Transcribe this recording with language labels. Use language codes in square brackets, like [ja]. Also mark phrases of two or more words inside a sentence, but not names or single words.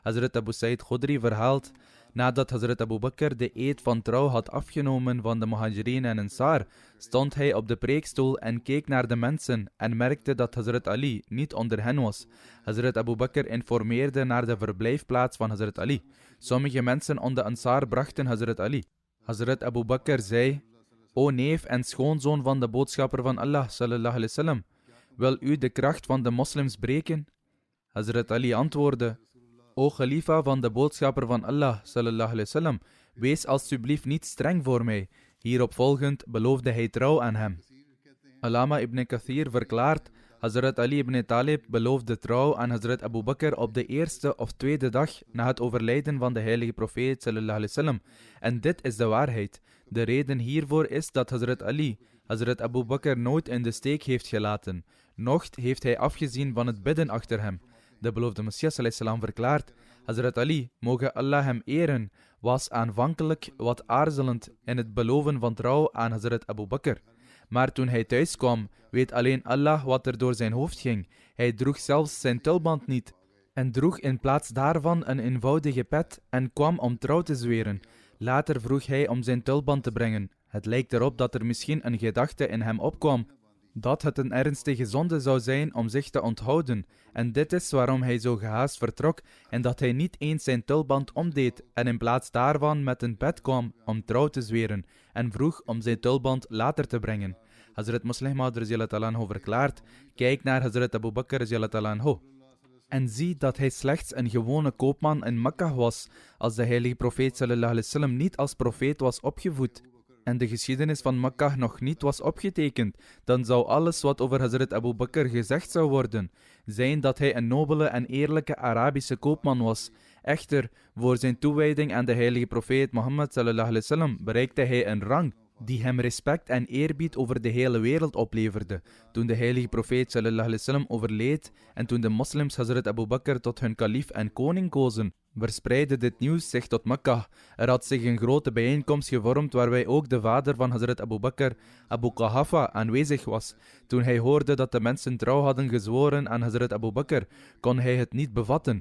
[nl] Hazrat Abu Sa'id Khudri verhaalt: Nadat Hazrat Abu Bakr de eed van trouw had afgenomen van de Muhajirin en Ansar, stond hij op de preekstoel en keek naar de mensen en merkte dat Hazrat Ali niet onder hen was. Hazrat Abu Bakr informeerde naar de verblijfplaats van Hazrat Ali. Sommige mensen onder Ansar brachten Hazrat Ali. Hazrat Abu Bakr zei: O neef en schoonzoon van de boodschapper van Allah, [ar] صلى الله عليه وسلم, [nl] wil u de kracht van de moslims breken? Hazrat Ali antwoordde: O Khalifa van de boodschapper van Allah, [ar] صلى الله عليه وسلم, [nl] wees alstublieft niet streng voor mij. Hierop volgend beloofde hij trouw aan hem. Allama ibn Kathir verklaart: Hazrat Ali ibn Talib beloofde trouw aan Hazrat Abu Bakr op de eerste of tweede dag na het overlijden van de heilige profeet [ar] صلى الله عليه وسلم. [nl] En dit is de waarheid. De reden hiervoor is dat Hazrat Ali Hazrat Abu Bakr nooit in de steek heeft gelaten. Nocht heeft hij afgezien van het bidden achter hem. De beloofde Messias [ar] صلى الله عليه وسلم [nl] verklaart: Hazrat Ali, mogen Allah hem eren, was aanvankelijk wat aarzelend in het beloven van trouw aan Hazrat Abu Bakr. Maar toen hij thuis kwam, weet alleen Allah wat er door zijn hoofd ging. Hij droeg zelfs zijn tulband niet en droeg in plaats daarvan een eenvoudige pet en kwam om trouw te zweren. Later vroeg hij om zijn tulband te brengen. Het lijkt erop dat er misschien een gedachte in hem opkwam dat het een ernstige zonde zou zijn om zich te onthouden. En dit is waarom hij zo gehaast vertrok en dat hij niet eens zijn tulband omdeed en in plaats daarvan met een pet kwam om trouw te zweren en vroeg om zijn tulband later te brengen. Hazrat Muslih Maud [ar] رضي الله عنه [nl] verklaart: kijk naar Hazrat Abu Bakr [ar] رضي الله عنه [nl] en zie dat hij slechts een gewone koopman in Mekka was, als de heilige profeet [ar] صلى الله عليه وسلم [nl] niet als profeet was opgevoed en de geschiedenis van Mekka nog niet was opgetekend, dan zou alles wat over Hazrat Abu Bakr gezegd zou worden, zijn dat hij een nobele en eerlijke Arabische koopman was. Echter, voor zijn toewijding aan de heilige profeet Mohammed [ar] صلى الله عليه وسلم [nl] bereikte hij een rang die hem respect en eerbied over de hele wereld opleverde. Toen de heilige profeet [ar] صلى الله عليه وسلم [nl] overleed en toen de moslims Hazrat Abu Bakr tot hun kalif en koning kozen, verspreidde dit nieuws zich tot Mekka. Er had zich een grote bijeenkomst gevormd waarbij ook de vader van Hazrat Abu Bakr, Abu Quhafa, aanwezig was. Toen hij hoorde dat de mensen trouw hadden gezworen aan Hazrat Abu Bakr, kon hij het niet bevatten.